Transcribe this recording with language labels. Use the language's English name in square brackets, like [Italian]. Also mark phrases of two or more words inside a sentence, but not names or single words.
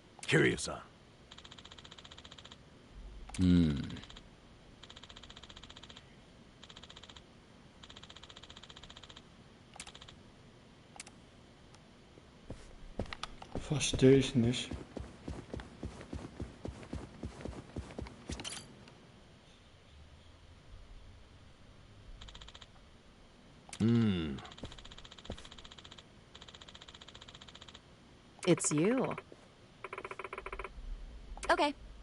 [German] Kiryu-san. Verstehe ich nicht. [English] It's you. Okay.